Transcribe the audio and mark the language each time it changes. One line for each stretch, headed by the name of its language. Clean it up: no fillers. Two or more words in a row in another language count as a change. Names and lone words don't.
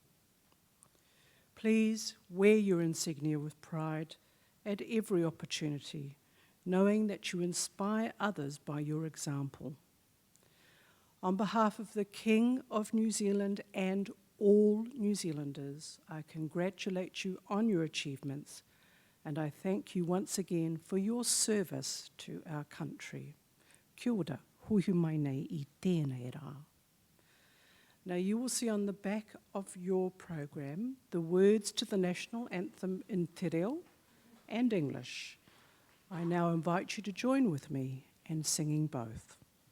English: Please wear your insignia with pride at every opportunity, knowing that you inspire others by your example. On behalf of the King of New Zealand and all New Zealanders, I congratulate you on your achievements, and I thank you once again for your service to our country.
Māori: Kia ora, huihu mai nei I tēnei rā.
English: Now you will see on the back of your program the words to the national anthem in te reo and English. I now invite you to join with me in singing both.